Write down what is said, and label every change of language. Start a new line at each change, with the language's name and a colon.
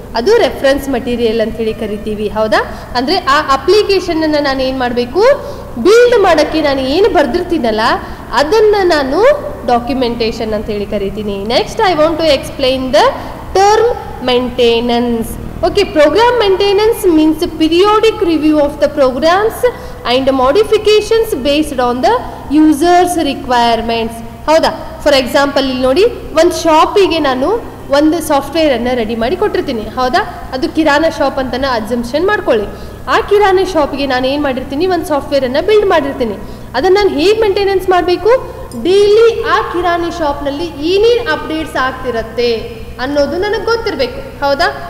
Kannada: ಅದು reference material ಅಂತೇಳಿ ಕರಿತೀವಿ, ಹೌದಾ? ಅಂದರೆ ಆ ಅಪ್ಲಿಕೇಶನನ್ನು ನಾನು ಏನು ಮಾಡಬೇಕು? ಬಿಲ್ಡ್ ಮಾಡೋಕ್ಕೆ ನಾನು ಏನು ಬರೆದಿರ್ತೀನಲ್ಲ ಅದನ್ನು ನಾನು ಡಾಕ್ಯುಮೆಂಟೇಶನ್ ಅಂತೇಳಿ ಕರಿತೀನಿ.
English: Next I want to explain the term maintenance. Okay, program maintenance means periodic review of the programs and modifications based on the users requirements.
Kannada: ಹೌದಾ? ಫಾರ್ ಎಕ್ಸಾಂಪಲ್, ಇಲ್ಲಿ ನೋಡಿ, ಒಂದು ಶಾಪಿಗೆ ನಾನು ಒಂದು ಸಾಫ್ಟ್ವೇರನ್ನು ರೆಡಿ ಮಾಡಿ ಕೊಟ್ಟಿರ್ತೀನಿ, ಹೌದಾ? ಅದು ಕಿರಾನ ಶಾಪ್ ಅಂತಲೇ ಅಸಂಪ್ಷನ್ ಮಾಡ್ಕೊಳ್ಳಿ. ಆ ಕಿರಾನ ಶಾಪಿಗೆ ನಾನು ಏನು ಮಾಡಿರ್ತೀನಿ? ಒಂದು ಸಾಫ್ಟ್ವೇರನ್ನು ಬಿಲ್ಡ್ ಮಾಡಿರ್ತೀನಿ. ಅದನ್ನು ನಾನು ಹೇಗೆ ಮೇಂಟೆನೆನ್ಸ್ ಮಾಡಬೇಕು? ಡೈಲಿ ಆ ಕಿರಾಣಿ ಶಾಪ್ನಲ್ಲಿ ಏನೇನು ಅಪ್ಡೇಟ್ಸ್ ಆಗ್ತಿರತ್ತೆ ಅನ್ನೋದು ನನಗೆ ಗೊತ್ತಿರಬೇಕು, ಹೌದಾ?